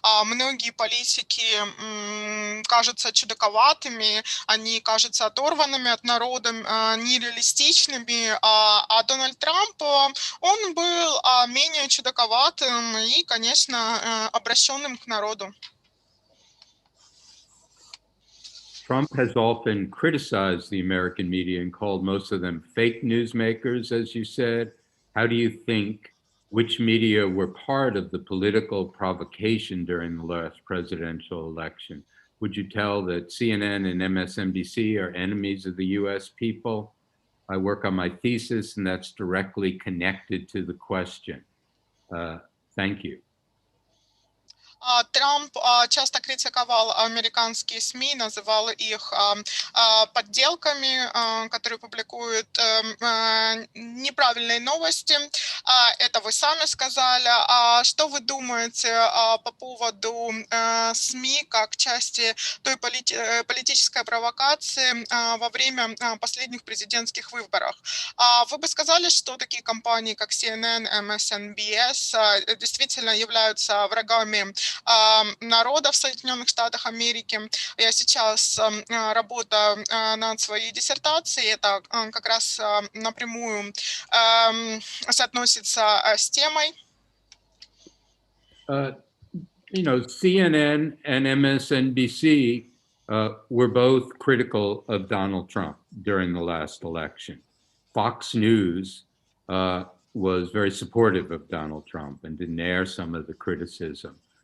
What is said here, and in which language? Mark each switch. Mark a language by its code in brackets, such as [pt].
[ru] Многие политики кажутся чудаковатыми, они кажутся оторванными от народа, нереалистичными, а Дональд Трамп, он был менее чудаковатым и, конечно, обращенным к народу. [en] Trump has often criticized the American media and called most of them fake newsmakers, as you said. How do you think which media were part of the political provocation during the last presidential election? Would you tell that CNN and MSNBC are enemies of the US people? I work on my thesis, and that's directly connected to the question. Thank you. [ru] Трамп часто критиковал американские СМИ, называл их подделками, которые публикуют неправильные новости. Это вы сами сказали. Что вы думаете по поводу СМИ как части той политической провокации во время последних президентских выборов? Вы бы сказали, что такие компании, как CNN, MSNBS, действительно являются врагами народа в Соединенных Штатах Америки. Я сейчас работаю над своей диссертацией. Это как раз напрямую соотносится с темой. [en] CNN and MSNBC were both critical of Donald Trump during the last election. Fox News was very supportive of Donald Trump and didn't air some of the criticism.